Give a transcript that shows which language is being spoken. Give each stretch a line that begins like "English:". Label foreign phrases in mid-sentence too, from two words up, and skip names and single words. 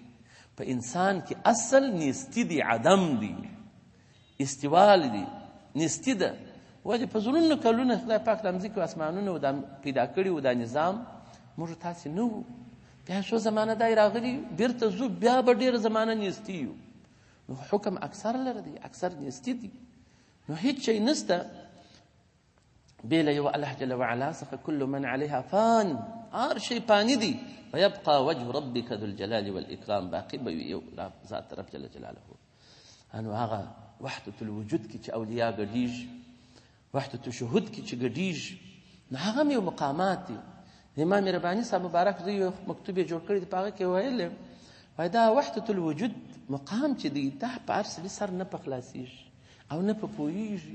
Pashto: په انسان کې اصل نیستی دی عدم دی استوال دی نیستی ده وجه په زرونو کلونه خدای پاک د مځکې او اسمانونو دا پیدا کړي و دا نظام موږ تاسې نه وو. بیا څو زمانه دا راغلي بیرته ځو بیا به ډېره زمانه نیستي یو. نو حکم اکثر لره دی اکثر نیستي دي. نو هیڅ شی نسته بې له یو الله جل وعلا څخه
Arabic: کل من علیها فان
Pashto: هر شی فاني دي
Arabic: ویبقى وجه ربک ذو الجلال والاکرام
Pashto: باقي به یو ذات رب جل جلاله. انو هغه وحدت الوجود کې چې اولیا ګډیږي وحدت الشهود کې چې ګډیږي نو هغه هم یو مقامات دي. امام رباني صاحب مبارک زه یو مکتوب یې جوړ کړی دی په هغه کې ویل وایي دا وحدت الوجود مقام چې دی دا په هر سړي سر نه په خلاصېږي او نه په پوهېږي.